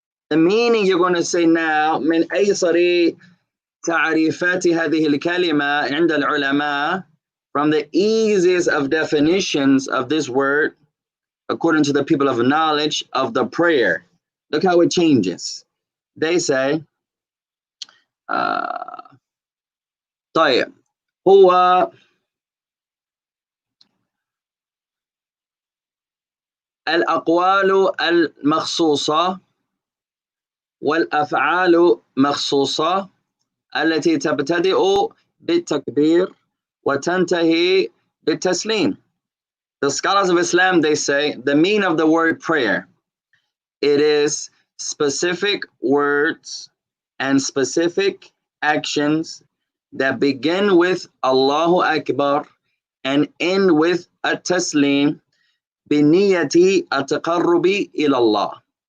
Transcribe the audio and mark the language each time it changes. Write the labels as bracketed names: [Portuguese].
[English] The meaning you're going to say now, [Arabic] من أيسر تعريفات هذه الكلمة عند العلماء, [English] from the easiest of definitions of this word, according to the people of knowledge, of the prayer. Look how it changes. They say, [Arabic] طيب, هو الأقوال المخصوصة والأفعال مخصوصة التي تبتدئ بالتكبير وتنتهي بالتسليم. [English] The scholars of Islam, they say, the meaning of the word prayer, it is specific words and specific actions that begin with Allahu Akbar and end with at-taslim biniyati at-taqarrubi ila Allah.